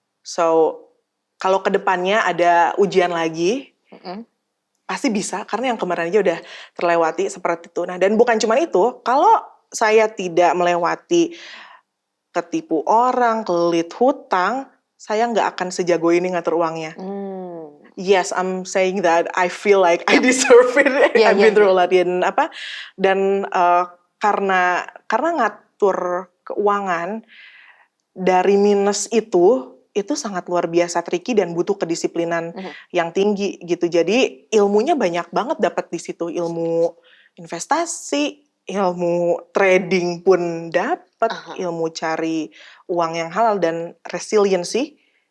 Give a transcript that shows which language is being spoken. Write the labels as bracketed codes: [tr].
[id] So, kalau kedepannya ada ujian lagi, pasti bisa, karena yang kemarin aja udah terlewati seperti itu. Nah, dan bukan cuma itu, kalau saya tidak melewati ketipu orang, kelit hutang, saya nggak akan sejago ini ngatur uangnya. [en] Yes, I'm saying that I feel like I deserve it. I've been through a lot [id] dan karena ngatur keuangan dari minus itu sangat luar biasa tricky dan butuh kedisiplinan yang tinggi gitu. Jadi ilmunya banyak banget dapat di situ, ilmu investasi, ilmu trading pun dapat, ilmu cari uang yang halal dan resiliency.